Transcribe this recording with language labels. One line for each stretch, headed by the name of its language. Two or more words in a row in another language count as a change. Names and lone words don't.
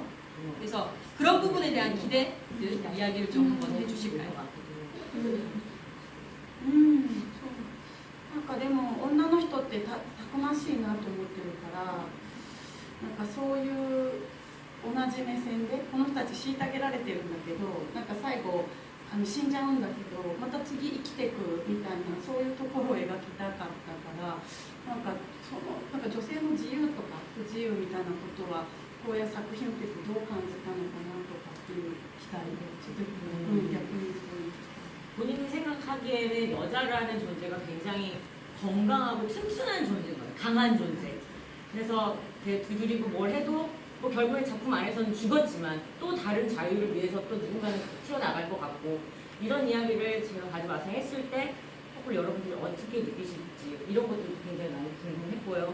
Korean: 그래서 그런 부분에 대한 기대들 이야기를 좀 한번 해주실까요?
Japanese: なんかでも女の人ってたくましいなと思ってるからなんかそういう同じ目線でこの人たち虐げられてるんだけどなんか最後死んじゃうんだけどまた次生きていくみたいなそういうところを描きたかったからなんか女性の自由とか不自由みたいなことはこういう作品を見ててどう感じたのかなとかっていう期待でちょっと逆にそういう。
Korean: 본인이 생각하기에는 여자라는 존재가 굉장히 건강하고 튼튼한 존재인 거예요. 강한 존재. 그래서 두드리고 뭘 해도 뭐 결국에 작품 안에서는 죽었지만 또 다른 자유를 위해서 또 누군가는 튀어나갈 것 같고 이런 이야기를 제가 가져와서 했을 때 혹은 여러분들이 어떻게 느끼실지 이런 것들도 굉장히 많이 궁금했고요.